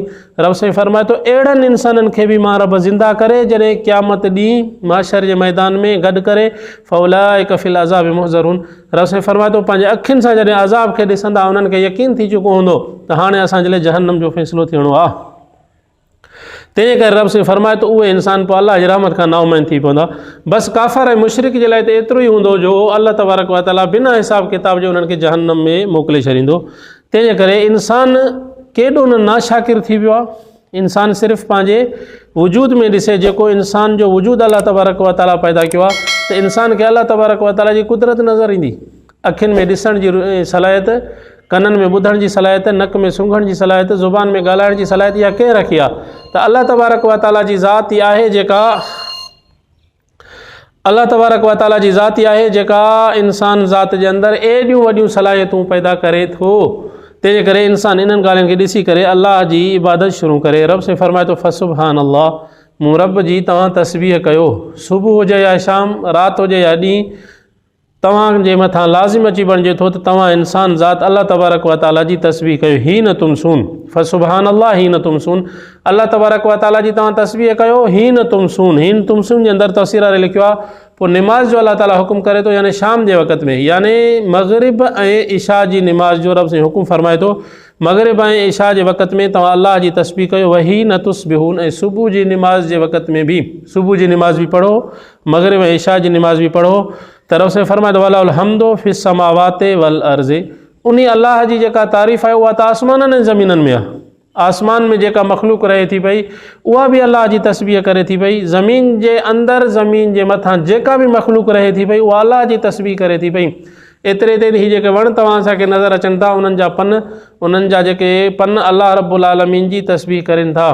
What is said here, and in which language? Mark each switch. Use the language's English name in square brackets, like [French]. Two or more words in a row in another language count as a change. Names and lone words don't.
[Sindhi] रब साईं फरमाए थो अहिड़नि इंसाननि खे बि मां रब ज़िंदा करे जॾहिं क़यामत ॾींहुं माशर जे मैदान में गॾु करे [Arabic] فأولئك في العذاب محضرون, [Sindhi] रब साईं फरमाए थो पंहिंजे अखियुनि सां जॾहिं अज़ाब खे ॾिसंदा उन्हनि खे यकीन थी चुको हूंदो त हाणे असांजे लाइ जहन्नम जो फ़ैसिलो थियणो आहे। तंहिंजे करे रब से फरमाए तो उहे इंसान पोइ अलाह जी रहमत खां नाउमीद थी पवंदा। बसि काफ़र ऐं मुशरिक जे लाइ त एतिरो ई हूंदो जो अल्लाह तबारक व तआला बिना हिसाब किताब जे उन्हनि खे जहन्नम में मोकिले छॾींदो। तंहिंजे करे इंसान केॾो न नाशाकिर थी वियो आहे। इंसान सिर्फ़ु पंहिंजे वजूद में ॾिसे, जेको इंसान जो वजूद अल्लाह तबारक व तआला पैदा कयो आहे, त इंसान खे अल्लाह तबारक व तआला जी कुदरत नज़र ईंदी। अखियुनि में ॾिसण जी सलाहियत, कननि में ॿुधण जी सलाहियत, नक में सूंघण जी सलाहियत, ज़ुबान में ॻाल्हाइण जी सलाहियत, इहा कंहिं रखी आहे? त अल्लाह तबारक व तआला जी ज़ात ई आहे जेका अल्लाह तबारक व तआला जी ज़ात ई आहे जेका इंसान ज़ात जे अंदरि एॾियूं वॾियूं सलाहियतूं पैदा करे थो। तंहिंजे करे इंसान इन्हनि ॻाल्हियुनि खे ॾिसी करे अल्लाह जी इबादत शुरू करे। रब से फरमाए थो [Arabic] فسبحان الله, [Sindhi] मूं रब जी तव्हां तस्बीह कयो। सुबुह हुजे या शाम, राति हुजे या ॾींहुं, तव्हांजे मथां लाज़िम अची बणिजे थो त तव्हां इंसान ज़ात अल्लाह तबारक व तआला जी तस्बीह कयो। [Arabic] حين تمسون، فسبحان الله حين تمسون, [Sindhi] अल्लाह तबारक व तआला जी तव्हां तस्बीह कयो। [Arabic] حين تمسون، حين تمسون [Sindhi] जे अंदरि तफ़सीर वारे लिखियो आहे पोइ निमाज़ जो अल्लाह ताला हुकुम करे थो, यानी शाम जे वक़्त में, यानी मग़रिब ऐं इशा जी निमाज़ जो रब से हुकुम फरमाए थो। मग़रिब ऐं इशा जे वक़्त में तव्हां अल्लाह जी तस्बीह कयो। [Arabic] وحين تصبحون, [Sindhi] ऐं सुबुह जी निमाज़ जे वक़्त में बि सुबुह जी निमाज़ बि पढ़ो, मग़रिब ऐं इशा जी निमाज़ बि पढ़ो। त रब से फरमाए थो [Arabic] وله الحمد في السماوات والأرض, [Sindhi] उन अल्लाह जी जेका तारीफ़ आहे उहा त आसमाननि ऐं ज़मीननि में आहे। आसमान में जेका मखलूक रहे थी पई उहा बि अल्लाह जी तस्बीह करे थी पई। ज़मीन जे अंदरि, ज़मीन जे मथां जेका बि मखलूक रहे थी पई उहा अल्लाह जी तस्बीह करे थी पई। एतिरे ते ही जेके वण तव्हां असांखे नज़र अचनि था, उन्हनि जा पन, उन्हनि जा जेके पन अल्लाह रब्बुल आलमीन जी तस्बीह करनि था।